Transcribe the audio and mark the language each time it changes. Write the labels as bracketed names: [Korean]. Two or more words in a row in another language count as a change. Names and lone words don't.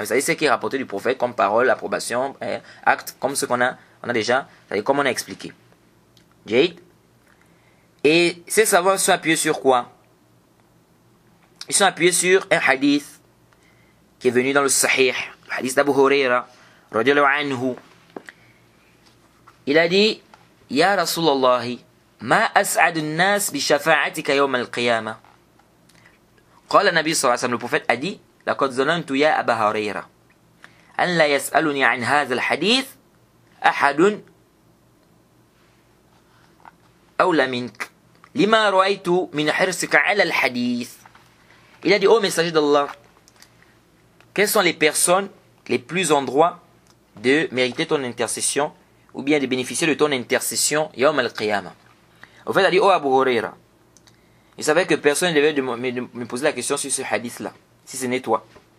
[French] C'est-à-dire ce qui est rapporté du prophète comme parole, approbation, acte, comme ce qu'on a déjà, c'est-à-dire comme on a expliqué. Jaïd. Et ces savants sont appuyés sur quoi? Ils sont appuyés sur un hadith qui est venu dans le Sahih, le hadith d'Abu Huraira, [Arabic] رضي الله عنه. [French] Il a dit, [Arabic] يا رسول الله، ما أسعد الناس بشفاعتك يوم القيامة. قال النبي صلى الله عليه وسلم, [French] le prophète a dit, [Arabic] لقد ظننت يا أبا هريرة أن لا يسألني عن هذا الحديث أحد أولى منك لما رأيت من حرصك على الحديث. [French] Il a dit, ô messager d'Allah, quelles sont les personnes les plus en droit de mériter ton intercession ou bien de bénéficier de ton intercession [Arabic] يوم القيامة? [French] Au fait, il a dit, oh Abu Huraira, il savait que personne ne devait me poser la question sur ce hadith-là, si ce n'est toi.